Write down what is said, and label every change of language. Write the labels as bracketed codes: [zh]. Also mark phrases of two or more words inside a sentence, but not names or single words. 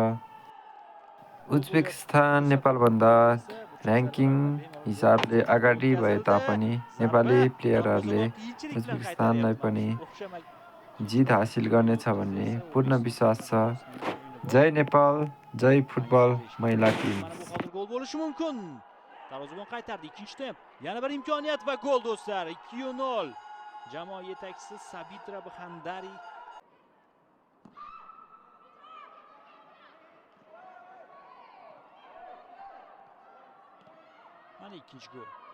[ne] उज्बेकिस्तान नेपालभन्दा ऱ्याङ्किङ हिसाबले अगाडि भए तापनि नेपाली प्लेयरहरूले उज्बेकिस्तानलाई पनि जित हासिल गर्नेछ भन्ने पूर्ण विश्वास छ। जय नेपाल, जय फुटबल महिला टिम। [uz] Hozir gol bo'lishi mumkin. Darvozabon qaytardi. Ikkinchi temp. Yana bir imkoniyat va gol do'stlar. 2-0. Jamoa yetakchisi Sabitra Bixandari. Mana ikkinchi gol.